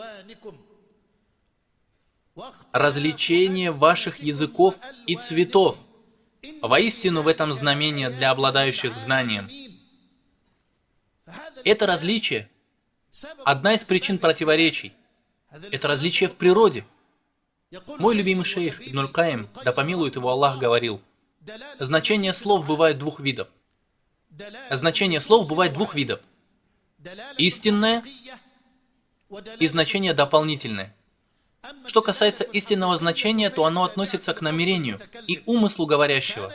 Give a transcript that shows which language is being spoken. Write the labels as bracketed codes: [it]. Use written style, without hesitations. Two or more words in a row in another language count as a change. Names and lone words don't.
[ru] Развлечение ваших языков и цветов. Воистину в этом знамение для обладающих знанием. Это различие – одна из причин противоречий. Это различие в природе. Мой любимый шейх Ибн аль-Каим, да помилует его Аллах, говорил, значение слов бывает двух видов. Значение слов бывает двух видов. Истинное и значение дополнительное. Что касается истинного значения, то оно относится к намерению и умыслу говорящего.